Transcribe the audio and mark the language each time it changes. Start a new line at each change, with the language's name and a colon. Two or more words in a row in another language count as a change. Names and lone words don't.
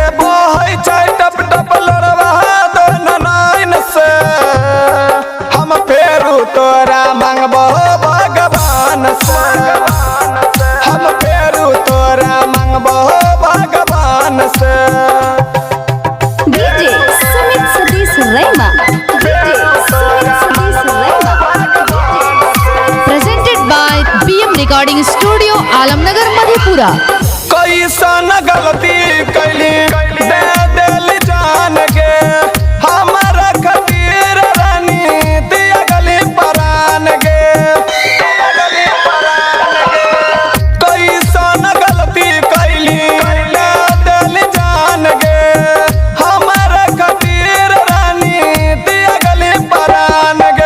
Angika: बहै छै टप टप लड़वा दोनों नैन से, हम फेरू तोरा मंगबहो भगवान से, हम फेरू तोरा मंगबहो भगवान से।
English: DJ Sumit Sadish Rema, presented by BM Recording Studio, Alamnagar, Madhepura.
Angika: कैसन गलती कैली दे दिल जान गे, हमारा खातिर रानी दिया गली परान गे। कैसन गलती कैली दे दिल जान गे, हमारा खातिर रानी दिया गली परान गे।